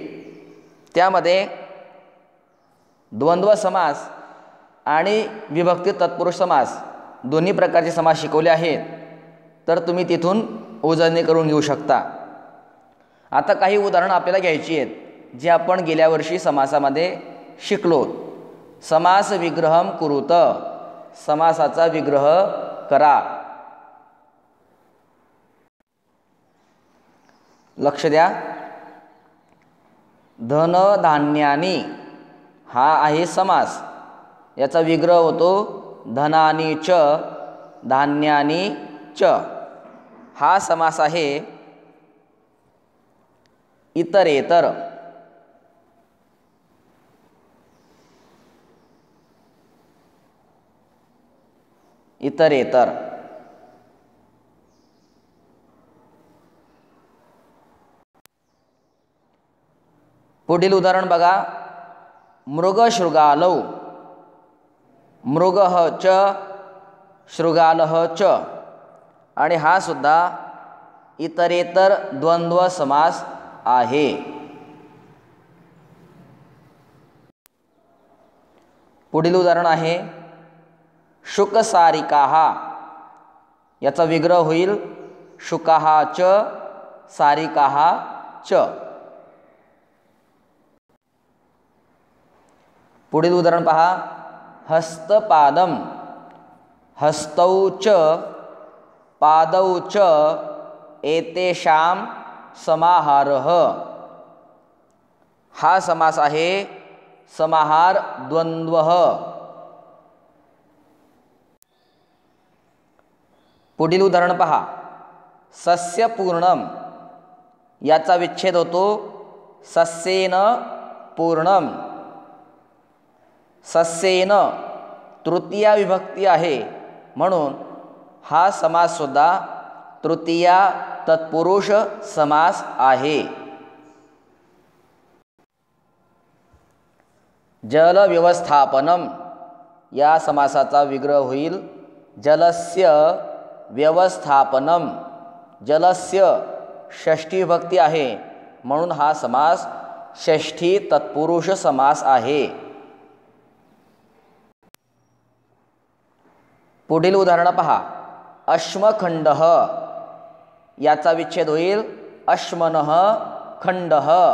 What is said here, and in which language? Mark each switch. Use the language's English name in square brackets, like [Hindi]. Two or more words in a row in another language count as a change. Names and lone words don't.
[Marathi] त्यामध्ये द्वंद्व समास आणि विभक्ती तत्पुरुष समास दोन्ही प्रकारचे समास शिकवले आहेत, तर तुम्ही तिथून उजळणी करून घेऊ शकता। आता काही उदाहरणं आपल्याला घ्यायची आहेत जे आपण गेल्या वर्षी समासामध्ये शिकलो। [Sanskrit] समास विग्रहम कुरुत। [Marathi] समासाचा विग्रह करा। लक्ष द्या। धन धान्यानी हा आहे समास। याचा विग्रह होतो [Sanskrit] धनानी च धान्यानी च। [Marathi] हा समास आहे इतरेतर। इतरेतर। पुढील उदाहरण बघा। [Sanskrit] मृगशृगालौ। मृगः च शृगालः च। [Marathi] आणि हा सुद्धा इतरेतर द्वंद्व समास आहे। पुढील उदाहरण आहे शुकसारिकाः। याचा विग्रह होईल [Sanskrit] शुकाः च सारिकाः च। [Marathi] पुढील उदाहरण पहा। हस्तपादम। [Sanskrit] हस्तौ च पादौ च एतेषां समाहारः। [Marathi] हा समास आहे समाहार द्वंद्वः। पुढील उदाहरण पहा। सस्यपूर्णम। याचा विच्छेद होतो [Sanskrit] सस्येन पूर्णम। [Marathi] सस्येन तृतीया विभक्ती आहे म्हणून हा समास सुद्धा तृतीया तत्पुरुष समास आहे. [Sanskrit] जल व्यवस्थापनम [Marathi] या समासाचा विग्रह होईल [Sanskrit] जलस्य व्यवस्थापनम. [Marathi] जलस्य षष्ठी विभक्ती आहे म्हणून हा समास षष्ठी तत्पुरुष समास आहे. पुढील उदाहरण पहा. अश्मखंडः याचा विच्छेद होईल [Sanskrit] अश्मनः खंडः.